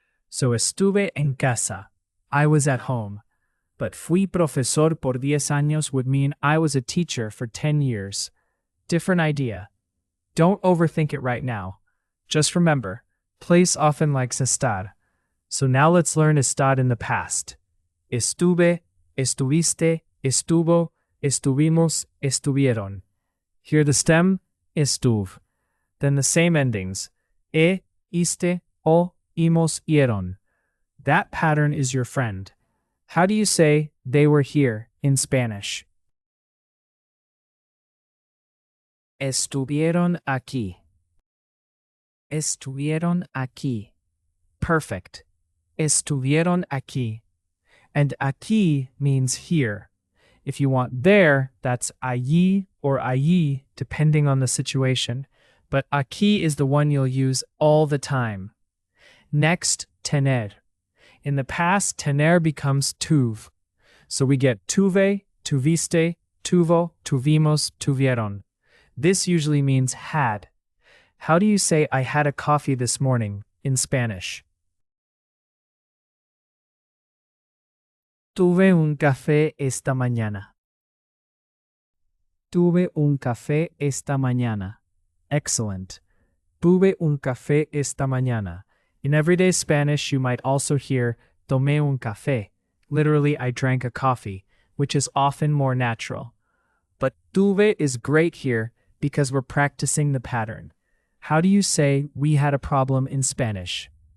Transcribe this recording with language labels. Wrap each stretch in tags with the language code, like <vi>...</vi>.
<en>So</en> <es>estuve en casa.</es> <en>I was at home. But</en> <es>fui profesor por 10 años</es> <en>would mean I was a teacher for 10 years. Different idea. Don't overthink it right now. Just remember, place often likes estar. So now let's learn estar in the past.</en> <es>Estuve, estuviste, estuvo, estuvimos, estuvieron.</es> <en>Hear the stem? Estuve. Then the same endings.</en> <es>Iste, o, imos, ieron.</es> <en>That pattern is your friend. How do you say they were here in Spanish?</en> <es>Estuvieron aquí. Estuvieron aquí. Perfect. Estuvieron aquí.</es> <en>And aquí means here. If you want there, that's allí or allí, depending on the situation. But aquí is the one you'll use all the time. Next, tener. In the past, tener becomes tuve. So we get</en> <es>tuve, tuviste, tuvo, tuvimos, tuvieron.</es> <en>This usually means had. How do you say I had a coffee this morning in Spanish?</en> <es>Tuve un café esta mañana. Tuve un café esta mañana. Excellent. Tuve un café esta mañana.</es> <en>In everyday Spanish, you might also hear</en> <es>tomé un café.</es> <en>Literally, I drank a coffee, which is often more natural. But tuve is great here because we're practicing the pattern. How do you say we had a problem in Spanish?</en>